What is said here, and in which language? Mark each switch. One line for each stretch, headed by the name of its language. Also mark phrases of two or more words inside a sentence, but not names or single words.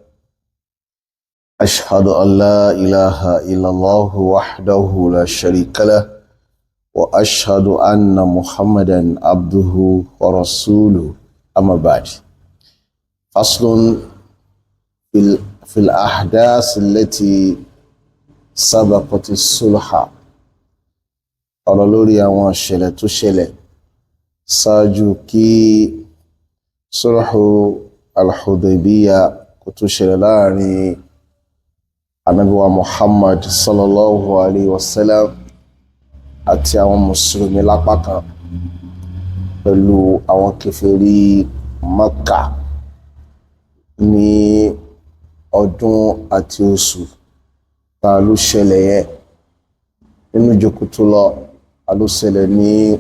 Arabic: أشهد أن لا إله إلا الله وحده لا شريك له وأشهد أن محمدا عبده ورسوله أما بعد فصل في الأحداث التي سبقت الصلح
Yoruba: ọ̀rọ̀ lórí àwọn ìṣẹ̀lẹ̀ tó ṣẹlẹ̀ ṣáájú kí sulhu al-Hudaybiyyah kó tó ṣẹlẹ̀ láàrin Ànábì wa Muhammad
Arabic: صلى الله عليه وسلم
Yoruba: àti àwọn mùsùlùmí lápá kan pẹ̀lú àwọn kèfèrí Makkah ní ọdún àti oṣù ta ló ṣẹlẹ̀ yẹn nínú ìjókòó tó lọ ló ṣẹlẹ̀ ní